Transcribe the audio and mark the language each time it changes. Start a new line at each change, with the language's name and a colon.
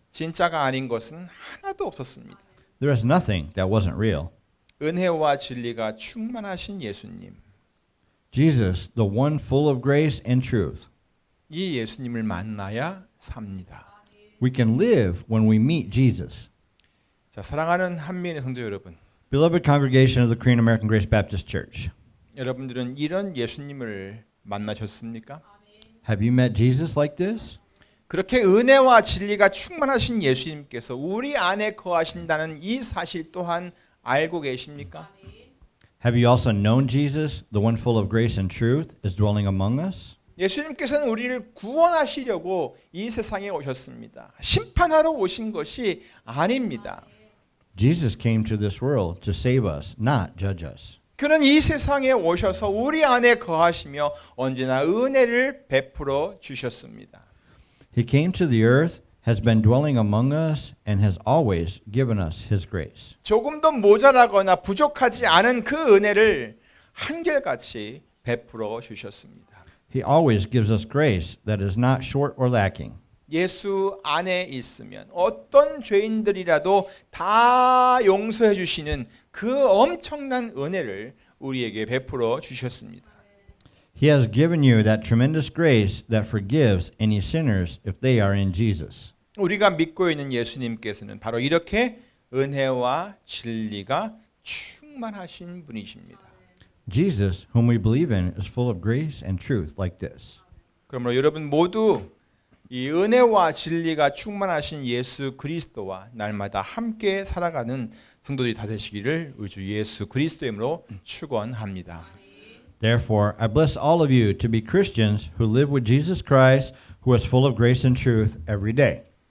Korean: 진짜가 아닌 것은 하나도 없었습니다.
English: There is nothing that wasn't real.
Korean: 은혜와 진리가 충만하신 예수님,
English: Jesus, the one full of grace and truth.
Korean: 이 예수님을 만나야 삽니다.
English: We can live when we meet Jesus.
Korean: 자, 사랑하는 한민의 성도 여러분,
English: Beloved congregation of the Korean American Grace Baptist Church,
Korean: 여러분들은 이런 예수님을 만나셨습니까?
English: have you met Jesus like this?
Korean: 그렇게 은혜와 진리가 충만하신 예수님께서 우리 안에 거하신다는 이 사실 또한 알고 계십니까?
English: Have you also known Jesus, the one full of grace and truth, is dwelling among us?
Korean: 예수님께서는 우리를 구원하시려고 이 세상에 오셨습니다. 심판하러 오신 것이 아닙니다.
English: Jesus came to this world to save us, not judge us.
Korean: 그는 이 세상에 오셔서 우리 안에 거하시며 언제나 은혜를 베풀어 주셨습니다.
English: He came to the earth has been dwelling among us and has always given us his grace.
Korean: 조금도 모자라거나 부족하지 않은 그 은혜를 한결같이 베풀어 주셨습니다.
English: He always gives us grace that is not short or lacking.
Korean: 예수 안에 있으면 어떤 죄인들이라도 다 용서해 주시는 그 엄청난 은혜를 우리에게 베풀어 주셨습니다.
English: He has given you that tremendous grace that forgives any sinners if they are in Jesus.
Korean: 우리가 믿고 있는 예수님께서는 바로 이렇게 은혜와 진리가 충만하신 분이십니다.
English: Jesus, whom we believe in, is full of grace and truth like this.
Korean: 그러므로 여러분 모두 이 은혜와 진리가 충만하신 예수 그리스도와 날마다 함께 살아가는 성도들이 다 되시기를 우리 주 예수 그리스도의 이름으로 축원합니다.
English: Therefore, I bless all of you to be Christians who live with Jesus Christ, who is full of grace and truth every day.